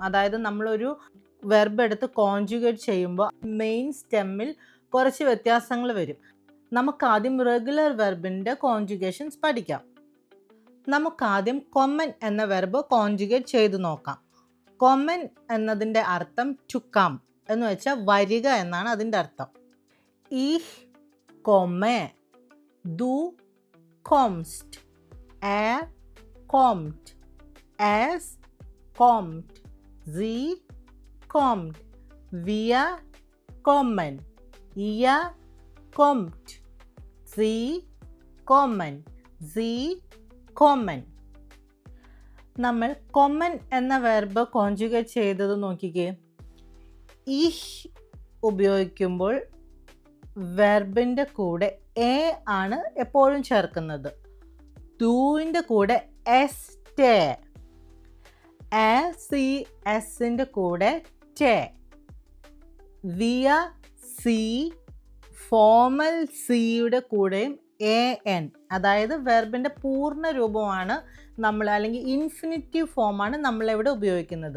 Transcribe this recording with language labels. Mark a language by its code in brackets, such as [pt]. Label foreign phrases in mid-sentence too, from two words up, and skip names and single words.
[ml] അതായത് നമ്മളൊരു വെർബ് എടുത്ത് കോൺജുഗേറ്റ് ചെയ്യുമ്പോൾ [en] main stem-ിൽ [ml] കുറച്ച് വ്യത്യാസങ്ങൾ വരും. നമുക്കാദ്യം [en] regular verb-ിൻ്റെ conjugations [ml] പഠിക്കാം. നമുക്കാദ്യം കൊമൻ എന്ന വെർബ് കോൺജുഗേറ്റ് ചെയ്തു നോക്കാം. കൊമൻ എന്നതിൻ്റെ അർത്ഥം [en] to come [ml] എന്ന് വെച്ചാൽ വരിക എന്നാണ് അതിൻ്റെ അർത്ഥം. [de] Ich komme, du kommst, er kommt, es kommt, sie kommt, wir kommen, ihr kommt, sie kommen, sie kommen. [ml] നമ്മൾ കൊമൻ എന്ന വെർബ് കോൺജുഗേറ്റ് ചെയ്തത് നോക്കിക്കേ. ഇഹ് ഉപയോഗിക്കുമ്പോൾ വെർബിൻ്റെ കൂടെ എ ആണ് എപ്പോഴും ചേർക്കുന്നത്. ദൂവിൻ്റെ കൂടെ എസ് ടേ, സി എസിൻ്റെ കൂടെ ടേ, [de] wir Sie [ml] ഫോമൽ സിയുടെ കൂടെയും എ എൻ, അതായത് വെർബിൻ്റെ പൂർണ്ണ രൂപമാണ് നമ്മൾ, അല്ലെങ്കിൽ [en] infinitive form-ആണ് [ml] നമ്മളിവിടെ ഉപയോഗിക്കുന്നത്.